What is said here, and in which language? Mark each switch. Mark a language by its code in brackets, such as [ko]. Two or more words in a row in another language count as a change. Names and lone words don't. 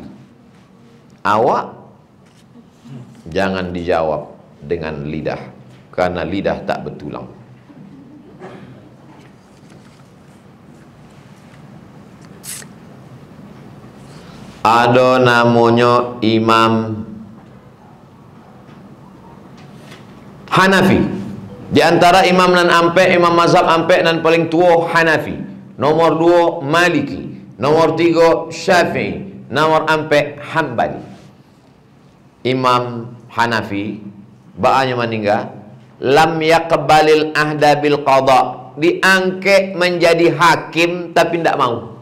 [id] Awak jangan dijawab dengan lidah, karena lidah tak bertulang. Ada namanya Imam Hanafi. [min] Di antara imam nan ampe, imam mazhab ampe nan paling tua Hanafi. [id] Nomor 2 Maliki, nomor 3 Syafi'i, nomor ampe Hambali. Imam Hanafi baanya meninggal, [ar] lam yaqbalil ahda bil qada, [id] diangkat menjadi hakim tapi tidak mau.